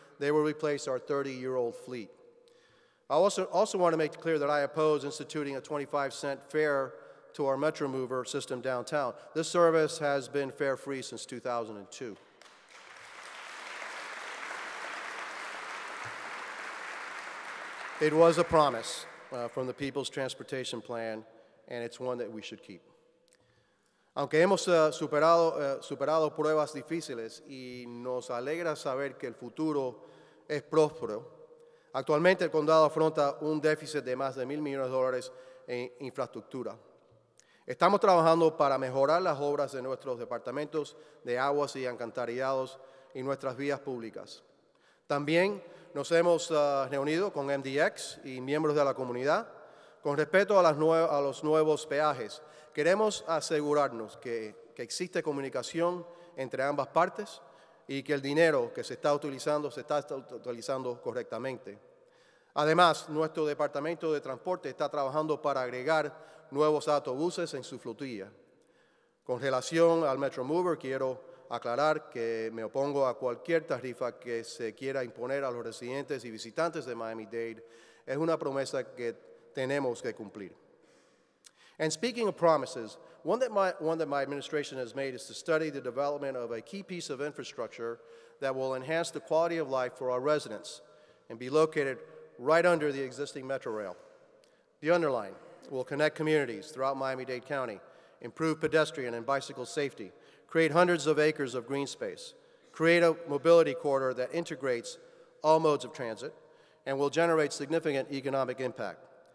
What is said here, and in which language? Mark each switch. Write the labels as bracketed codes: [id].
[en] They will replace our 30-year-old fleet. I also want to make it clear that I oppose instituting a 25-cent fare to our Metro Mover system downtown. This service has been fare-free since 2002. It was a promise from the People's Transportation Plan, and it's one that we should keep. [es] Aunque hemos superado pruebas difíciles y nos alegra saber que el futuro es próspero, actualmente el condado afronta un déficit de más de $1,000 millones en infraestructura. Estamos trabajando para mejorar las obras de nuestros departamentos de aguas y alcantarillados y nuestras vías públicas. También nos hemos reunido con MDX y miembros de la comunidad con respecto a los nuevos peajes. Queremos asegurarnos que existe comunicación entre ambas partes y que el dinero que se está utilizando correctamente. Además, nuestro Departamento de Transporte está trabajando para agregar nuevos autobuses en su flotilla. Con relación al Metromover, quiero aclarar que me opongo a cualquier tarifa que se quiera imponer a los residentes y visitantes de Miami-Dade. Es una promesa que tenemos que cumplir. [en] And speaking of promises, one that my administration has made is to study the development of a key piece of infrastructure that will enhance the quality of life for our residents and be located right under the existing Metro Rail. The Underline will connect communities throughout Miami-Dade County, improve pedestrian and bicycle safety, create hundreds of acres of green space, create a mobility corridor that integrates all modes of transit, and will generate significant economic impact.